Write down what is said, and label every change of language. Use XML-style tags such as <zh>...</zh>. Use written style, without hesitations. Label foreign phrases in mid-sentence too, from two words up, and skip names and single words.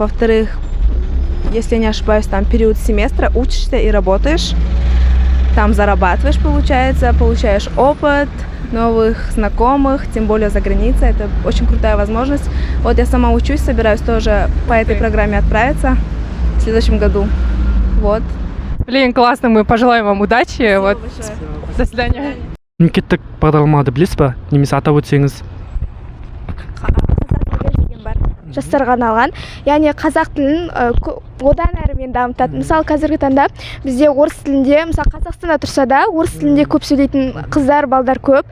<ru>Во-вторых, если я не ошибаюсь, там период семестра, учишься и работаешь, там зарабатываешь, получается, получаешь опыт, новых знакомых, тем более за границей. Это очень крутая возможность. Вот я сама учусь, собираюсь тоже по этой программе отправиться в следующем году. Вот. Блин, классно, мы пожелаем вам удачи. Вот. До свидания.</ru> <kk>Мемлекеттік бағдарламаларды білесіз ба? Немесе атап өтсеңіз? Жастарға арналған, яғни қазақ тілін одан әрі мен дамытады. Мысалы, қазіргі таңда бізде орыс тілінде, мысалы Қазақстанда тұрса да, орыс тілінде көп сөйлейтін қыздар, балдар көп.</kk>